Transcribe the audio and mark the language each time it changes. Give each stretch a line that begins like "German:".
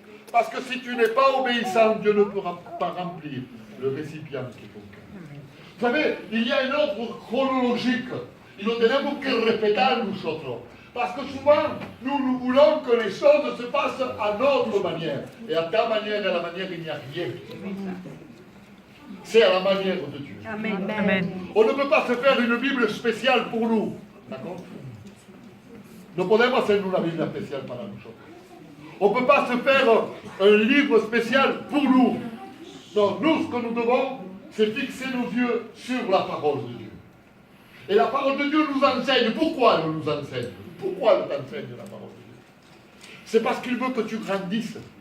French: Parce que si tu n'es pas obéissant, Dieu ne pourra pas remplir le récipient qui est ton cœur. Vous savez, il y a un ordre chronologique.
Spanish: Y lo tenemos que respetar nosotros.
French: Parce que souvent, nous voulons que les choses se passent à notre manière. Et à ta manière et à la manière, il n'y a rien. C'est à la manière de Dieu. Amen. Amen. On ne peut pas se faire une Bible spéciale pour nous. D'accord?
Spanish: No podemos hacer una Biblia especial para nosotros.
French: On ne peut pas se faire un livre spécial pour nous. Non, nous, ce que nous devons, c'est fixer nos yeux sur la parole de Dieu. Et la parole de Dieu nous enseigne. Pourquoi elle nous enseigne? Pourquoi elle t'enseigne la parole de Dieu? C'est parce qu'il veut que tu grandisses.